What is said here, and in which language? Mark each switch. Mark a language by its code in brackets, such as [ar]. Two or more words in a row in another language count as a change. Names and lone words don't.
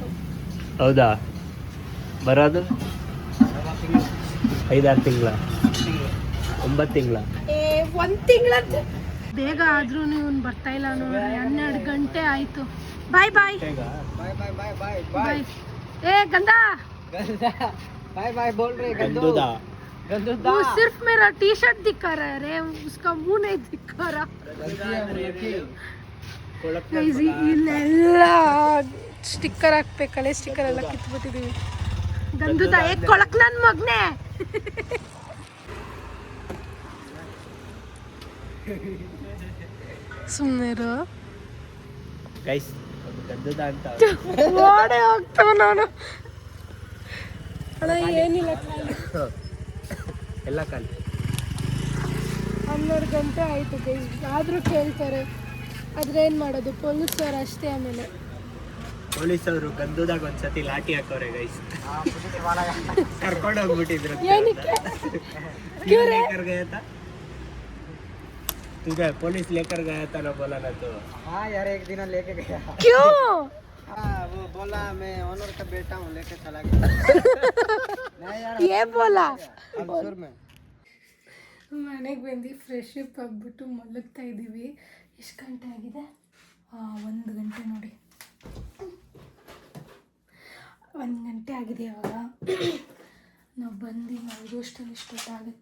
[kn] ಹೌದಾ ಬರೋದು 5-6 ತಿಂಗಳ 9 ತಿಂಗಳ 1 ತಿಂಗಳ ಬೇಗ ಆದ್ರೂ ನೀವು ಬರ್ತಾ ಇಲ್ಲ ನೋಡ್ರಿ. 12 ಗಂಟೆ ಆಯ್ತು. [en] bye bye bye bye bye bye [kn] ಬಾಯ್. ಏ ಗಂಧ, [en] bye bye [hi] बोल रहे [kn] ಗಂಧದ [hi] वो सिर्फ मेरा टी शर्ट दिखा रहा है रे, उसका मुंह नहीं दिखा रहा. Guys, [kn] ಇಲ್ಲೆಲ್ಲ ಸ್ಟಿಕ್ಕರ್ ಹಾಕ್ಬೇಕಲ್ಲ, ಸ್ಟಿಕ್ಕರ್ ಎಲ್ಲ ಕಿತ್ಬಿಟ್ಟಿದೀವಿ. ಗಂಧದ ಏಕ್ ಕೊಳಕ್ ನನ್ ಮಗ್ನೆ. ಸುಮ್ಮನಿರು. ಗೈಸ್ ಗಂಧದ ಅಂತ ಓಡೇ ಹೋಗ್ತಾವ ನಾನು. ಅಣ್ಣ ಏನಿಲ್ಲ, ಎಲ್ಲ ಖಾಲಿ. 12 ಗಂಟೆ ಆಯಿತು ಗೈಸ್, ಆದರೂ ಕೇಳ್ತಾರೆ. ಆದರೆ ಏನು ಮಾಡೋದು, ಪೊಲೀಸರು ಅಷ್ಟೇ. ಆಮೇಲೆ ಪೊಲೀಸವರು ಗಂಧದಾಗ ಒಂದ್ಸತಿ ಲಾಠಿ ಹಾಕೋರೆ ಗೈಸ್, ಕರ್ಕೊಂಡು ಹೋಗ್ಬಿಟ್ಟಿದ್ರು. ಏನಕ್ಕೆ? [hi] क्यों रे? लेकर गया था तुझे, पुलिस लेकर गया था ना, बोला ना तो. हाँ यार एक दिन लेके गया. क्यों? हाँ वो बोला मैं ओनर का बेटा हूँ, लेके चला गया. नहीं यार ये बोला. अफसर में [kn] ಮನೆಗೆ ಬಂದು [en] fresh up [kn] ಆಗಿಬಿಟ್ಟು ಮಲಗ್ತಾ ಇದ್ದೀವಿ. ಎಷ್ಟು ಗಂಟೆ ಆಗಿದೆ? 1 ಗಂಟೆ ನೋಡಿ, 1 ಗಂಟೆ ಆಗಿದೆ. ಇವಾಗ ನಾವು ಬಂದು ಮಲಗೋಷ್ಟಲ್ಲಿ ಇಷ್ಟೊತ್ತಾಗುತ್ತೆ.